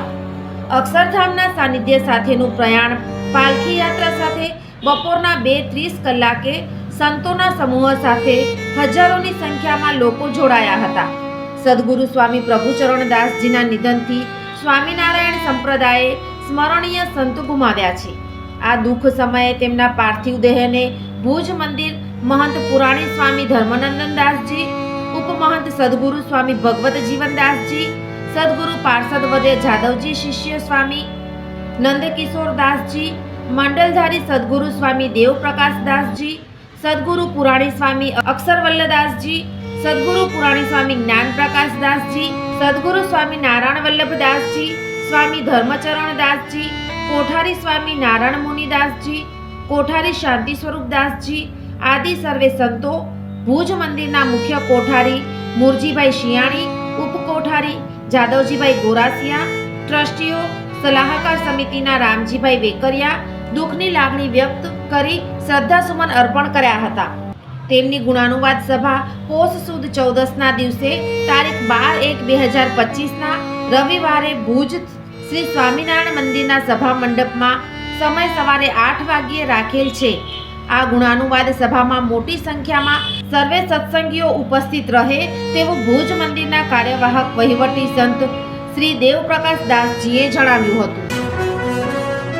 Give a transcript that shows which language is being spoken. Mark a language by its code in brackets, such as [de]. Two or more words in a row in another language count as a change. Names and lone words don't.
[gu] અક્ષરધામના સાનિધ્ય સાથેનું પ્રયાણ પાલખી યાત્રા સાથે બપોરના 2:30 કલાકે સંતોના સમૂહ સાથે હજારોની સંખ્યામાં લોકો જોડાયા હતા। સદગુરુ સ્વામી પ્રભુચરણ દાસજીના નિધનથી સ્વામિનારાયણ સંપ્રદાયે સ્મરણીય સંતો ગુમાવ્યા છે। આ દુઃખ સમયે તેમના પાર્થિવ દેહને ભુજ મંદિર મહંત પુરાણી સ્વામી ધર્માનંદન દાસ જી, ઉપમહંત સદગુરુ સ્વામી ભગવત જીવન દાસ જી, સદગુરુ પાર્ષદ વર્ય જાદવ જી શિષ્ય સ્વામી નંદકિશોર દાસ જી, મંડલધારી સદગુરુ સ્વામી દેવ પ્રકાશ દાસ જી, સદગુરુ પુરાણી સ્વામી અક્ષર વલ્લભ દાસ જી, સદગુરુ પુરાણી સ્વામી જ્ઞાન પ્રકાશ દાસ જી, સદગુરુ સ્વામી નારાયણ વલ્લભ દાસ જી, સ્વામી ધર્મચરણ દાસ જી, કોઠારી સ્વામી નારાયણ મુનિ દાસ જી, કોઠારી શાંતિ સ્વરૂપ દાસ જી આદિ સર્વે સંતો, ભુજ મંદિરના મુખ્ય કોઠારી મુરજીભાઈ શિયાણી, ઉપકોઠારી જાદવજીભાઈ ગોરાસિયા, ટ્રસ્ટીઓ સલાહકાર સમિતિના રામજીભાઈ વેકરિયા દુખની લાગણી વ્યક્ત કરી શ્રદ્ધાસુમન અર્પણ કર્યા હતા। તેમની ગુણાનુવાદ સભા પોષ સુદ 14ના દિવસે તારીખ 12/1/2025ના રવિવારે ભુજ શ્રી સ્વામિનારાયણ મંદિરના સભા મંડપમાં સમય સવારે 8 વાગ્યે રાખેલ છે। આ ગુણાનુવાદ સભામાં મોટી સંખ્યામાં સર્વે સત્સંગીઓ ઉપસ્થિત રહે તેવું ભુજ મંદિરના કાર્યવાહક વહીવટી સંત શ્રી દેવપ્રકાશ દાસજીએ જણાવ્યું હતું।